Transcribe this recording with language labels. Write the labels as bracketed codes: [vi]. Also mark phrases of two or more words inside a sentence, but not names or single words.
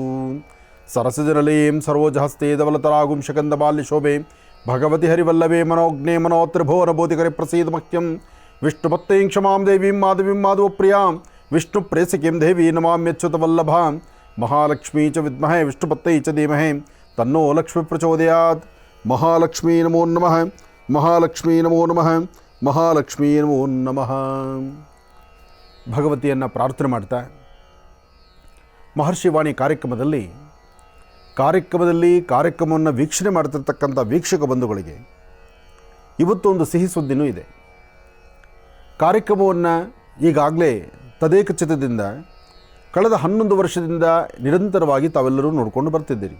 [sa] ಸರಸಜನಲೀಂ ಸರೋಜಹಸ್ತೆ ಧವಲತರಾಗುಂ ಶಕಂದ ಬಾಲ್ಯಶೋಭೆ ಭಗವತಿ ಹರಿವಲ್ಲಭೆ ಮನೋಜ್ಞೆ ಮನೋತ್ರಿಭುವನಬೋಧಿಕರೆ ಪ್ರಸೀದ ಮಹ್ಯಂ. ವಿಷ್ಣುಪತ್ತೇಂ ಕ್ಷಮಾಂ ದೇವೀಂ ಮಾಧವೀಂ ಮಾಧವಪ್ರಿಯಾಂ ವಿಷ್ಣು ಪ್ರೇಸಕೀಂ ದೇವಿ ನಮಾಮ್ಯಚ್ಯುತವಲ್ಲಭಾಂ. ಮಹಾಲಕ್ಷ್ಮೀ ಚ ವಿದ್ಮಹೇ ವಿಷ್ಣುಪತ್ತೈ ಚ ಧೀಮಹಿ ತನ್ನೋ ಲಕ್ಷ್ಮೀ ಪ್ರಚೋದಯಾತ್. ಮಹಾಲಕ್ಷ್ಮೀ ನಮೋ ನಮಃ, ಮಹಾಲಕ್ಷ್ಮೀ ನಮೋ ನಮಃ, ಮಹಾಲಕ್ಷ್ಮೀ ನಮೋ ನಮಃ. [kn] ಭಗವತಿಯನ್ನು ಪ್ರಾರ್ಥನೆ ಮಾಡ್ತಾ ಮಹರ್ಷಿವಾಣಿ ಕಾರ್ಯಕ್ರಮವನ್ನು ವೀಕ್ಷಣೆ ಮಾಡ್ತಿರ್ತಕ್ಕಂಥ ವೀಕ್ಷಕ ಬಂಧುಗಳಿಗೆ ಇವತ್ತು ಒಂದು ಸಿಹಿ ಸುದ್ದಿನೂ ಇದೆ. ಕಾರ್ಯಕ್ರಮವನ್ನು ಈಗಾಗಲೇ ತದೇಕಚಿತ್ತದಿಂದ ಕಳೆದ 11 ವರ್ಷದಿಂದ ನಿರಂತರವಾಗಿ ತಾವೆಲ್ಲರೂ ನೋಡಿಕೊಂಡು ಬರ್ತಿದ್ದೀರಿ.